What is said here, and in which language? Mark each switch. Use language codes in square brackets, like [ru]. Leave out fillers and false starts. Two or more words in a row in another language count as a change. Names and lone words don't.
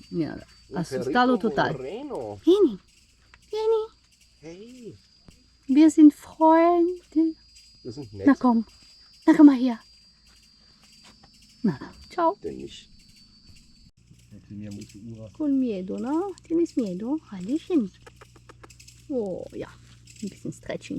[es] Mira, asustado total. [it] Vieni, vieni. Hey, [de] Wir sind Freunde. das sind Na nett, komm, na komm mal her. Na, ciao. denn nicht. [es] Tenía mucho Ura. Con miedo, ¿no? ¿Tienes miedo? [de] Hallöchen. Oh, ja. Ein bisschen Stretching.